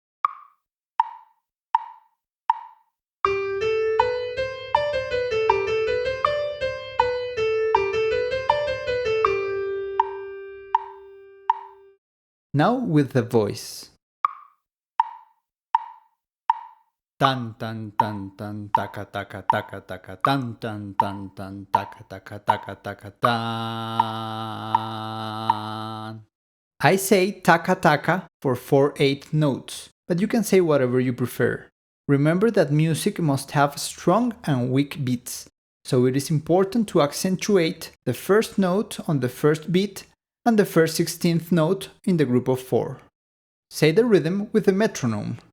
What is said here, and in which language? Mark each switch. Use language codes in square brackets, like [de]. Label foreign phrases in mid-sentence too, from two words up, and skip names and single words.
[en] Now with the voice. Tan tan tan tan taka taka taka taka tan tan tan tan taka taka taka taka tan. I say taka taka for 4/8 notes, but you can say whatever you prefer. Remember that music must have strong and weak beats, so it is important to accentuate the first note on the first beat and the first 16th note in the group of 4. Say the rhythm with the metronome.